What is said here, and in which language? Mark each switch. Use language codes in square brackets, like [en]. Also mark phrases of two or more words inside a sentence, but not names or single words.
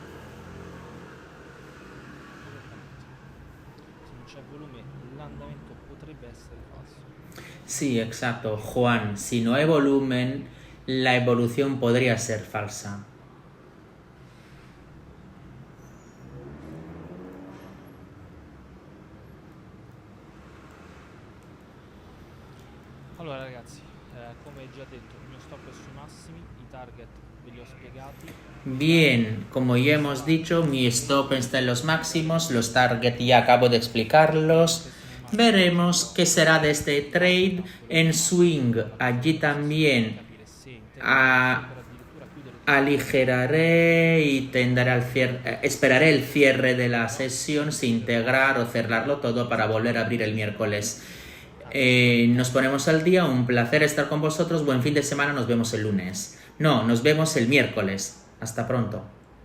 [it] Se non c'è volume l'andamento potrebbe essere falso. [es] Sí, exacto, Juan. Si no hay volumen, la evolución podría ser falsa. [it] Allora ragazzi, come già detto, il mio stop è sui massimi, i target ve li ho spiegati. [es] Bien, como ya hemos dicho, mi stop está en los máximos, los target ya acabo de explicarlos. Veremos qué será de este trade en swing. Allí también [it] Capire se intervenire a- per addirittura chiudere [es] aligeraré y tendré esperaré el cierre de la sesión sin integrar o cerrarlo todo para volver a abrir el miércoles. Nos ponemos al día, un placer estar con vosotros, buen fin de semana, nos vemos el lunes. No, nos vemos el miércoles. Hasta pronto.